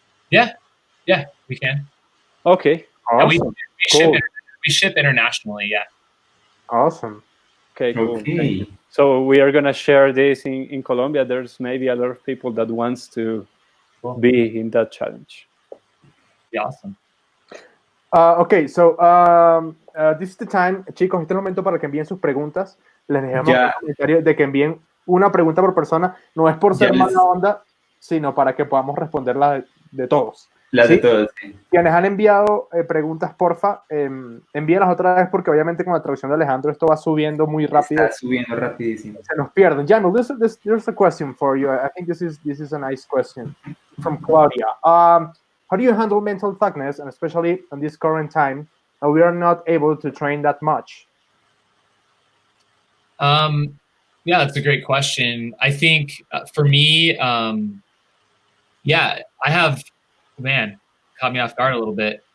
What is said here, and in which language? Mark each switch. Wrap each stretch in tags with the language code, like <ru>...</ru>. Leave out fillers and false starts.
<en>Yeah, we can. Okay. Awesome. Yeah, we ship internationally. Yeah. Awesome. Okay. Cool. Okay. So we are gonna share this in Colombia. There's maybe a lot of people that wants to be in that challenge. Be awesome. Okay, so this is the time,</en> <es>chicos, este es el momento para que envíen sus preguntas. Les dejamos un comentario de que envíen una pregunta por persona. No es por ser mala onda, sino para que podamos responderlas de todos. Las ¿sí? de todos, sí. Quienes han enviado preguntas, porfa, envíenlas otra vez, porque obviamente con la traducción de Alejandro esto va subiendo muy rápido. Está subiendo rapidísimo. Se nos pierden.</es> <en>Jamil, there's a question for you. I think this is a nice question from Claudia. How do you handle mental toughness, and especially in this current time, we are not able to train that much? Yeah, that's a great question. I think for me, I have, caught me off guard a little bit.</en>